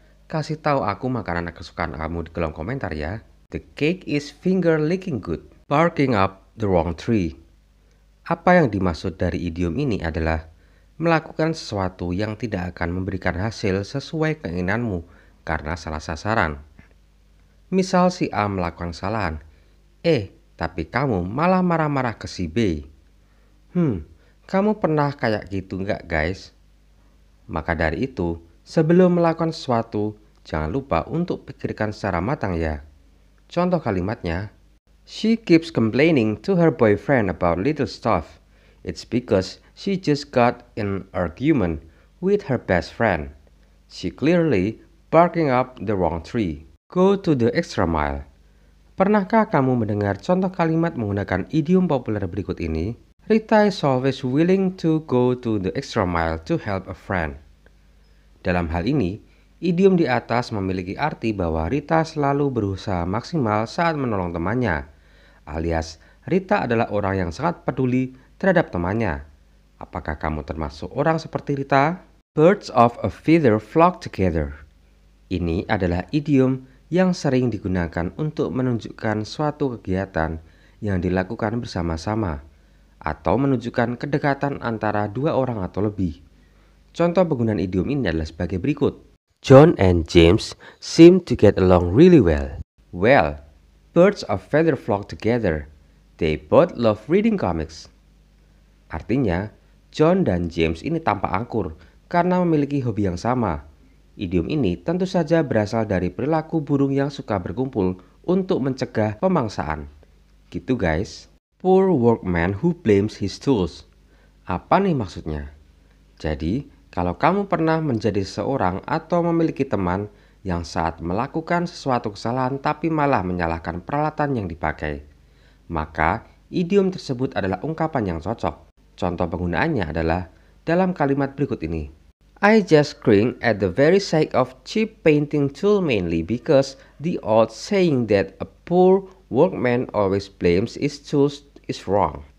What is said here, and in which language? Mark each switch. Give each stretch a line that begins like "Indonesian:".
Indonesian: Kasih tahu aku makanan kesukaan kamu di kolom komentar ya.
English: The cake is finger licking good. Barking up the wrong tree.
Indonesian: Apa yang dimaksud dari idiom ini adalah melakukan sesuatu yang tidak akan memberikan hasil sesuai keinginanmu karena salah sasaran. Misal si A melakukan kesalahan, tapi kamu malah marah-marah ke si B. Kamu pernah kayak gitu nggak guys? Maka dari itu, sebelum melakukan sesuatu, jangan lupa untuk pikirkan secara matang ya. Contoh kalimatnya,
English: she keeps complaining to her boyfriend about little stuff. It's because she just got in an argument with her best friend. She clearly barking up the wrong tree. Go to the extra mile.
Indonesian: Pernahkah kamu mendengar contoh kalimat menggunakan idiom populer berikut ini?
English: Rita is always willing to go to the extra mile to help a friend.
Indonesian: Dalam hal ini, idiom di atas memiliki arti bahwa Rita selalu berusaha maksimal saat menolong temannya, alias Rita adalah orang yang sangat peduli terhadap temannya. Apakah kamu termasuk orang seperti Rita?
English: Birds of a feather flock together.
Indonesian: Ini adalah idiom yang sering digunakan untuk menunjukkan suatu kegiatan yang dilakukan bersama-sama atau menunjukkan kedekatan antara dua orang atau lebih. Contoh penggunaan idiom ini adalah sebagai berikut.
English: John and James seem to get along really well. Well, birds of feather flock together. They both love reading comics.
Indonesian: Artinya, John dan James ini tampak angkur karena memiliki hobi yang sama. Idiom ini tentu saja berasal dari perilaku burung yang suka berkumpul untuk mencegah pemangsaan. Gitu guys.
English: Poor workman who blames his tools.
Indonesian: Apa nih maksudnya? Jadi, kalau kamu pernah menjadi seseorang atau memiliki teman yang saat melakukan sesuatu kesalahan tapi malah menyalahkan peralatan yang dipakai, maka idiom tersebut adalah ungkapan yang cocok. Contoh penggunaannya adalah dalam kalimat berikut ini.
English: I just cringe at the very sake of cheap painting tool mainly because the old saying that a poor workman always blames his tools is wrong.